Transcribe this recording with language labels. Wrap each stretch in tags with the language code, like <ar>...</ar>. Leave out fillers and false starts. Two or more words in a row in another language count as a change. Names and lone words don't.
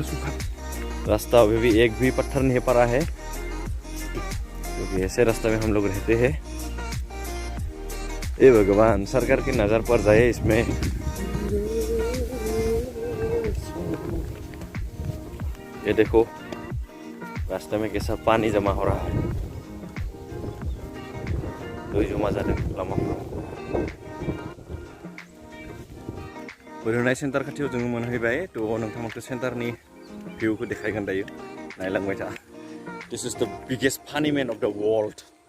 <hi>रास्ता अभी भी एक भी पत्थर नहीं पड़ा है क्योंकि ऐसे रास्ते में हम लोग रहते हैं. ये भगवान सरकार की नज़र पर जाए इसमें. ये देखो रास्ते में कैसा पानी जमा हो रहा है.</hi> <brx>दै जमा जादों लामाफोराव. बोरहोनाय सेन्टार खाथियाव जोङो मोनहैबाय. थ' नोंथांमोनखौ सेन्टारनि भिउखौ देखायगोन दायो. नायलांबाय था.</brx> <en>this is the biggest funny man of the world.</en>